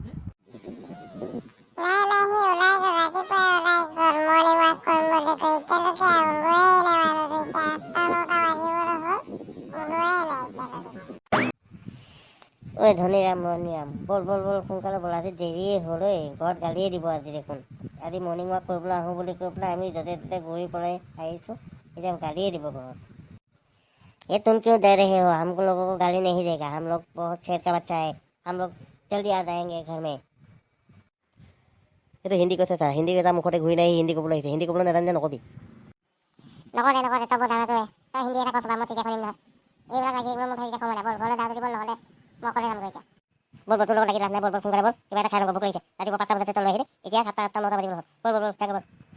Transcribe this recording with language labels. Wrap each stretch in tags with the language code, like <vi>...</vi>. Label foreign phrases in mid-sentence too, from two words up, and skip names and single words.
<as>ঐ ধনীৰাম মণিৰাম বল বল বল সোনকালে বল আজি দেৰিয়ে হ'ল ঐ ঘৰত গালিয়ে দিব আজি দেখোন আজি মৰ্ণিং ৱাক কৰিবলৈ আহোঁ বুলি কৈ পেলাই আমি য'তে ত'তে ঘূৰি পলাই আহিছোঁ এতিয়া গালিয়ে দিব ঘৰত</as> <hi>ये तुम क्यों दे रहे हो हम लोगों को गाली नहीं देगा हम लोग बहुत छेद का बच्चा है हम लोग जल्दी आ जाएंगे घर में</hi> <as>এইটো হিন্দী কৈছে চা হিন্দী এটা মুখতে ঘূৰি নাই হিন্দী ক'বলৈ আহিছে হিন্দী ক'বলৈ নাজানে নকবি নকৰে তই বৰ ডাঙৰ তই হিন্দী এটা কৈছ মই তেতিয়া শুনিম নহয় এইবিলাক লাগি মই মুঠে এতিয়া সময় নাই বল ঘৰলৈ যাওঁ দিব নহ'লে মই অকলে যামগৈ এতিয়া বল বল তোৰ লগত লাগি লাভ নাই বল বল সোনকালে বল কিবা এটা খাই ল'ব ভোক লাগিছে ৰাতিপুৱা 5টা বজাতে তই লৈ আহিলি এতিয়া 7টা 8টা 9টা বাজিব হ'ল বল বল বল থাকে বল</as>